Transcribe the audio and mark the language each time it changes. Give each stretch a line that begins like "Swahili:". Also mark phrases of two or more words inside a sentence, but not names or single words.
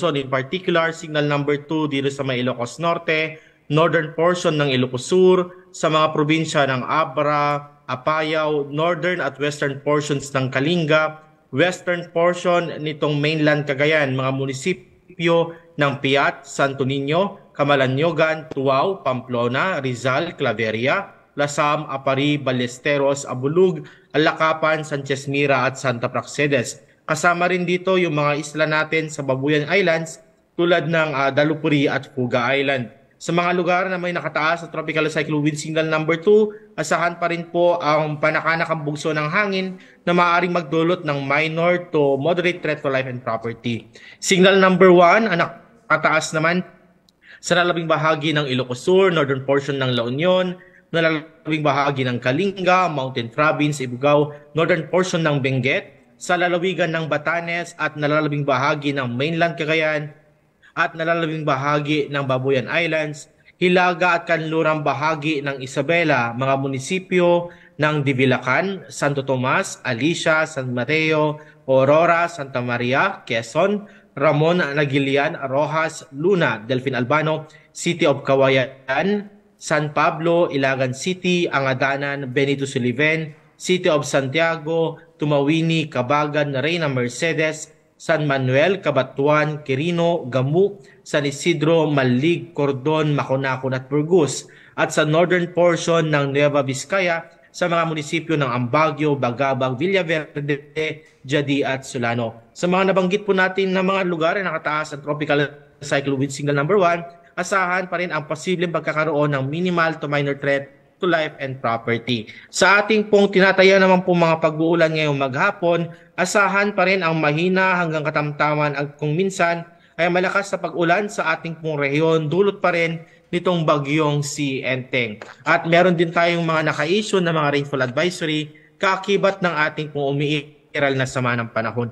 English: In particular, signal number
Filipino: 2 dito sa may Ilocos Norte,
English: northern portion
Filipino: ng Ilocos Sur, sa mga probinsya ng Abra, Apayao,
English: northern
Filipino: at
English: western portions
Filipino: ng Kalinga,
English: western portion
Filipino: nitong mainland Cagayan, mga munisipyo ng Piat, Santo Niño, Camalanogan, Tuao, Pamplona, Rizal, Claveria, Lasam, Apari, Ballesteros, Abulug, Alakapan, Sanchez Mira at Santa Praxedes. Kasama rin dito yung mga isla natin sa Babuyan Islands tulad ng Dalupuri at Fuga Island. Sa mga lugar na may nakataas sa
English: tropical cyclone wind signal number
Filipino: 2, asahan pa rin po ang panakanakang bugso ng hangin na maaaring magdulot ng
English: minor to moderate threat to life and property. Signal number 1,
Filipino: ang nakataas naman sa lalabing bahagi ng Ilocos Sur,
English: northern portion
Filipino: ng La Union, nalalabing bahagi ng Kalinga, Mountain Province, Ibugao, northern portion ng Benguet, sa lalawigan ng Batanes at nalalabing bahagi ng mainland Cagayan at nalalabing bahagi ng Babuyan Islands, Hilaga at kanlurang bahagi ng Isabela, mga munisipyo ng Divilacan, Santo Tomas, Alicia, San Mateo, Aurora, Santa Maria, Quezon, Ramon Nagilian, Rojas, Luna, Delfin Albano, City of Kawayan, San Pablo, Ilagan City, Angadanan, Benito Suliven, City of Santiago, Tumawini, Cabagan, Reina Mercedes, San Manuel, Cabatuan, Quirino, Gamu, San Isidro, Malig, Cordon, Maconacon at Burgos, at sa
English: northern portion
Filipino: ng Nueva Vizcaya sa mga munisipyo ng Ambagyo, Bagabag, Villaverde, Jadi at Solano. Sa mga nabanggit po natin na mga lugar na nakataas ang
English: tropical cyclone wind signal number
Filipino: 1, asahan pa rin ang posibleng pagkakaroon ng
English: minimal to minor threat to life and property.
Filipino: Sa ating pong tinataya naman po mga pag-uulan ngayong maghapon, asahan pa rin ang mahina hanggang katamtaman at kung minsan ay malakas sa pag-ulan sa ating pong rehiyon, dulot pa rin nitong bagyong si Enteng. At meron din tayong mga naka-issue na mga
English: rainfall advisory,
Filipino: kaakibat ng ating pong umiiral na sama ng panahon.